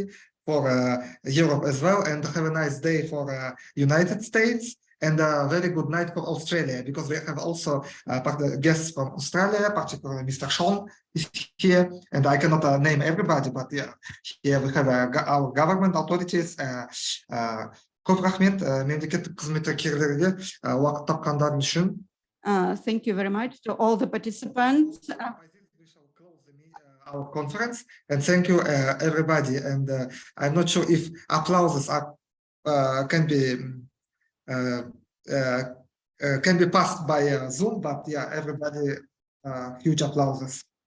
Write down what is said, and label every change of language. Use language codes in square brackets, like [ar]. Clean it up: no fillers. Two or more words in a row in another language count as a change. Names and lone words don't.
[en] For Europe as well, and have a nice day for United States, and a very good night for Australia, because we have also guests from Australia, particularly Mr. Sean is here, and I cannot name everybody, but yeah, here we have our government authorities. [kk] Көп рахмет мемлекеттік қызметкерлерге уақыт тапқандарың үшін. [en] Thank you very much to all the participants. Our conference, and thank you everybody, and I'm not sure if applauses are can be passed by Zoom, but yeah, everybody huge applauses.